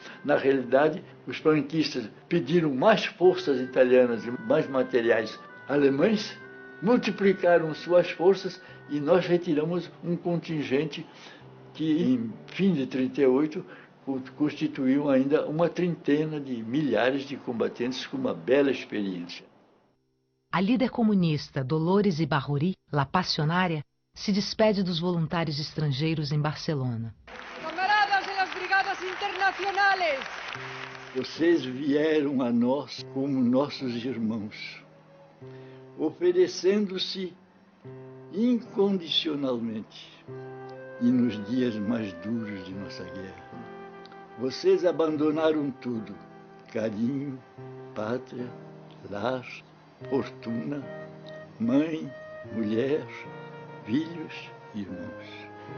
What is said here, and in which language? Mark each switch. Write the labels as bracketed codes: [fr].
[pt] Na realidade, os franquistas pediram mais forças italianas e mais materiais alemães, multiplicaram suas forças e nós retiramos um contingente que, em fim de 1938, constituiu ainda uma trintena de milhares de combatentes com uma bela experiência. A líder comunista Dolores Ibárruri, La Passionária, se despede dos voluntários estrangeiros em Barcelona. [es] Camaradas de las brigadas internacionales! [pt] Vocês vieram a nós como nossos irmãos, oferecendo-se incondicionalmente e nos dias mais duros de nossa guerra. Vocês abandonaram tudo: carinho, pátria, lar, fortuna, mãe, mulher, filhos, irmãos.